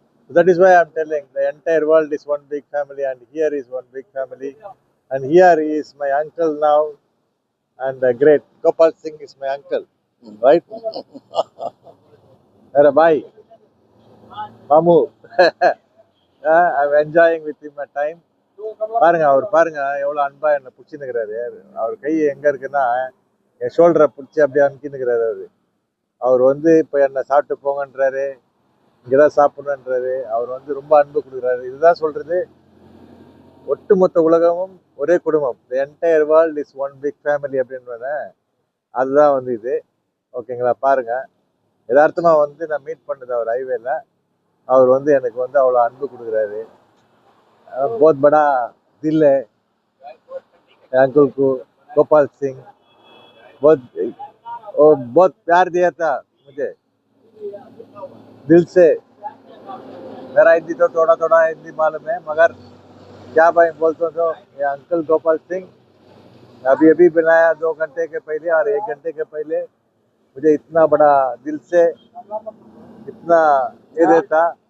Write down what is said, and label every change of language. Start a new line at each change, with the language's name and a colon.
English: That is why I'm telling the entire world is one big family, and here is one big family, and here is my uncle now, and great Gopal Singh is my uncle, right? Bye, Mamu. I'm enjoying with him my time.
Tamil: பாருங்க அவர் பாருங்க எவ்வளவு அன்பா என்ன பிடிச்சிருக்கிறாரு. அவர் கை எங்க இருக்குன்னா என் ஷோல்டரை பிடிச்சி அப்படியே அமுக்கின்னுக்கிறாரு. அவர் வந்து இப்ப என்ன சாப்பிட்டு போங்கன்றாரு, இங்கதான் சாப்பிடணுன்றாரு. அவர் வந்து ரொம்ப அன்பு கொடுக்குறாரு. இதுதான் சொல்றது, ஒட்டுமொத்த உலகமும் ஒரே குடும்பம்.
English: the entire world is one big family
Tamil: அப்படின்றத அதுதான் வந்து இது. ஓகேங்களா? பாருங்க, யதார்த்தமா வந்து நான் மீட் பண்ணது அவர் ஹைவேல. அவர் வந்து எனக்கு வந்து அவ்வளோ அன்பு கொடுக்குறாரு.
Hindi: बहुत बड़ा दिल है अंकल को, गोपाल सिंह बहुत बहुत प्यार दिया था मुझे दिल से। मेरा हिंदी तो थोड़ा थोड़ा हिंदी मालूम है, मगर क्या भाई बोलते तो ये अंकल गोपाल सिंह अभी अभी बनाया 2 घंटे के पहले और 1 घंटे के पहले, मुझे इतना बड़ा दिल से इतना ये देता।